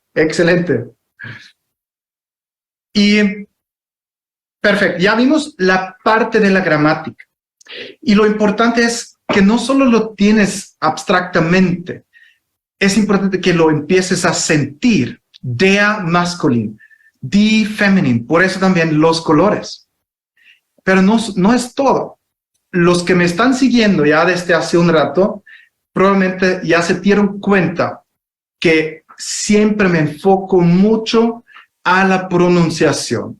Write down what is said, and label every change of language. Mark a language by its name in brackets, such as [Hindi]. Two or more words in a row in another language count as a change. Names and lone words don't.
[Spanish] Excelente. Y perfecto, ya vimos la parte de la gramática. Y lo importante es que no solo lo tienes abstractamente, es importante que lo empieces a sentir. [German] Der masculino, die feminine, [Spanish] por eso también los colores. Pero no es todo. Los que me están siguiendo ya desde hace un rato, probablemente ya se dieron cuenta que siempre me enfoco mucho a la pronunciación.